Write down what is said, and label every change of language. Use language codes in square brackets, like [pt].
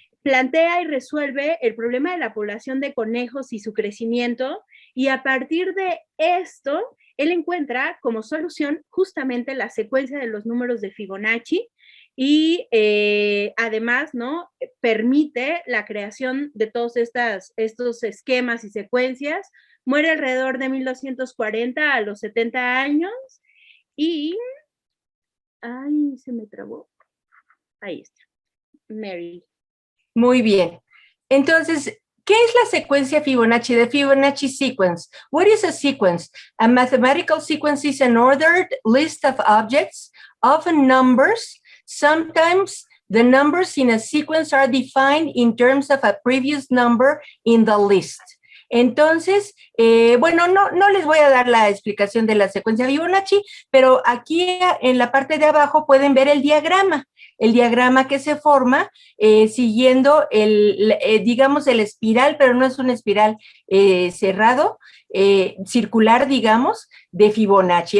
[es] Plantea y resuelve el problema de la población de conejos y su crecimiento, y a partir de esto, él encuentra como solución justamente la secuencia de los números de Fibonacci, y además, ¿no?, permite la creación de todos estos esquemas y secuencias. Muere alrededor de 1240 a los 70 años y... Ay, se me trabó. Ahí está. Mary. Muy bien. Entonces, ¿qué es la secuencia Fibonacci? [en] The Fibonacci sequence. What is a sequence? A mathematical sequence is an ordered list of objects, often numbers. Sometimes the numbers in a sequence are defined in terms of a previous number in the list. [es] Entonces, bueno, no les voy a dar la explicación de la secuencia Fibonacci, pero aquí en la parte de abajo pueden ver el diagrama que se forma siguiendo digamos, el espiral, pero no es un espiral cerrado, circular, digamos, de Fibonacci.